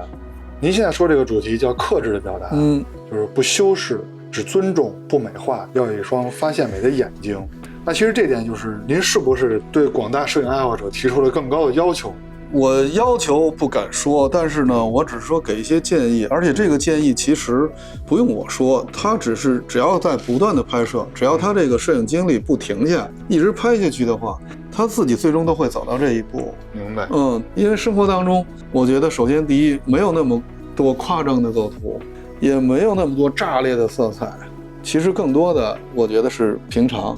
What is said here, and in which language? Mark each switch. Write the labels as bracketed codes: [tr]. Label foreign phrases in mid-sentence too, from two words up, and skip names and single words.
[zh] 您現在說這個主題叫克制的表達，就是不修飾，只尊重，不美化，要有一雙發現美的眼睛。那其實這點就是您是不是對廣大攝影愛好者提出了更高的要求？我要求不敢說，但是呢，我只是說給一些建議，而且這个建議其實不用我說，他只要在不斷的拍攝，只要他這個攝影經歷不停下，一直拍下去的話，他自己最終都會走到這一步。明白。因為生活當中，我覺得首先第一，沒有那麼多誇張的構圖，也沒有那麼多炸裂的色彩，其實更多的我覺得是平常。